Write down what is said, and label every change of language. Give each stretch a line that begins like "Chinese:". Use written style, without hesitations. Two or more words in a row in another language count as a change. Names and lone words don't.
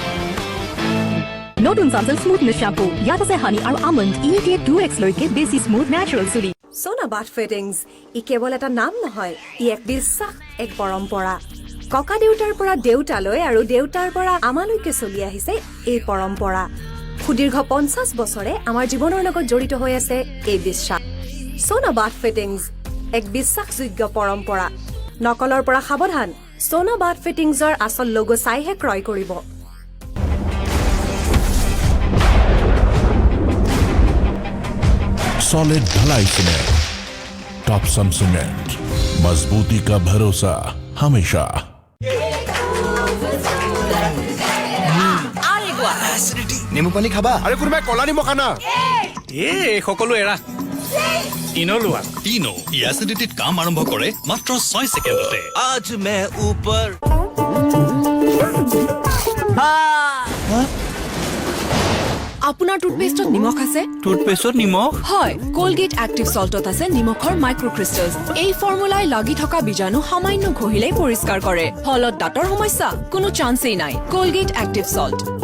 Assamese: নতুন সানসিল্ক স্মুথনেছ শ্যাম্পু ইয়াত আছে হানি আৰু আমণ্ড দিয়ে 2x লৈকে বেছি স্মুথ নেচাৰেল চুলি সোনা বাথ ফিটিংছ ই কেৱল এটা নাম নহয় ই এক বিশ্বাস এক পৰম্পৰা ককা দেউতাৰ পৰা দেউতালৈ আৰু দেউতাৰ পৰা আমালৈকে চলি আহিছে এই পৰম্পৰা সুদীৰ্ঘ 50 বছৰে আমাৰ জীৱনৰ লগত জড়িত হৈ আছে এই বিশ্বাস সোনা বাথ ফিটিংছ এক বিশ্বাসযোগ্য পৰম্পৰা নকলৰ পৰা সাৱধান সোনা বাথ ফিটিংছৰ আচল লোগো চাইহে ক্ৰয় কৰিব
Hindi: सॉलिड ढलाई सीमेंट टॉपसम सीमेंट मजबूती का भरोसा हमेशा
Assamese: নেমু পানী খাবা আরে কোনোবাই কলা নিমখ আনা সকলো এৰা ইনো লোৱা ইনো এচিডিটিত কাম আৰম্ভ কৰে মাত্ৰ 6 ছেকেণ্ডতে
Hindi: आज मैं ऊपर
Assamese: আপোনাৰ টুথপেষ্টত নিমখ আছে টুথপেষ্টত নিমখ হয় কোলগেট এক্টিভ সল্টত আছে নিমখৰ মাইক্ৰক্ৰিষ্টেলছ এই ফৰ্মুলাই লাগি থকা বীজাণু সামান্য ঘহিলে পৰিষ্কাৰ কৰে ফলত দাঁতৰ সমস্যা কোনো চান্সেই নাই কোলগেট এক্টিভ সল্ট